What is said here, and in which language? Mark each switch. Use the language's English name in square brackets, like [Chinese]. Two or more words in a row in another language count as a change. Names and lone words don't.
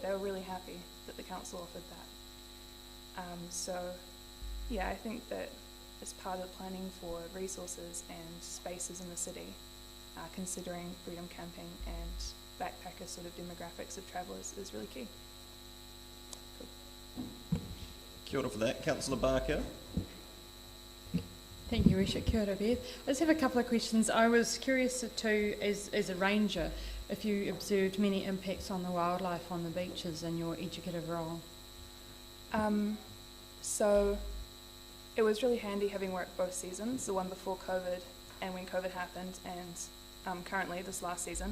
[English] They were really happy that the council offered that. So yeah, I think that as part of the planning for resources and spaces in the city, considering freedom camping and backpacker sort of demographics of travellers is really key. Cool. [Māori] Kia ora [English] for that. Councillor Barker. Thank you, Risha. [Māori] Kia ora, [English] Beth. I just have a couple of questions. I was curious too, as a ranger, if you observed many impacts on the wildlife on the beaches in your educative role. So it was really handy having worked both seasons, the one before COVID and when COVID happened, and currently this last season.